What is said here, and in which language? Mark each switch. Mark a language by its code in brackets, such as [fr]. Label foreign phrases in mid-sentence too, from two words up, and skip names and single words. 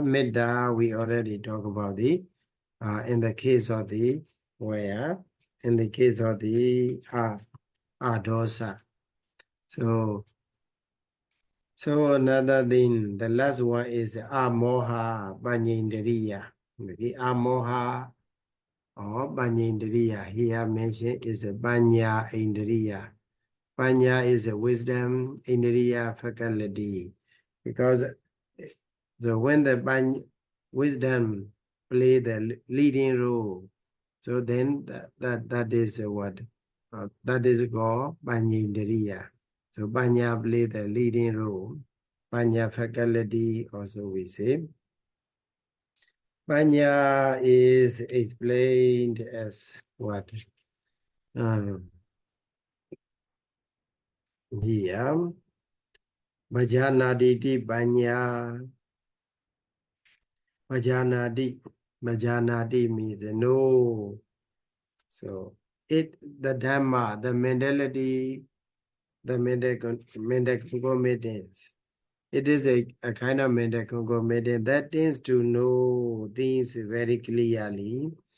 [en] Metta we already talked about the in the case of the where in the case of the Adosa. So another thing, the last one is [pi] Amoha Paññā. [en] Okay, Amoha or Paññā here mentioned is a [pi] paññā indriya. [en] Paññā is a wisdom, indriya faculty. Because when the wisdom play the leading role, so then that is what? That is called paññā. So paññā play the leading role. Paññā faculty also we say. Paññā is explained as what? Here, [pi] Bhajanaditi paññā. [en] Bhajanadi means no. So the Dhamma, the mentality, the mental concomitance. It is a kind of mental concomitance that tends to know things very clearly.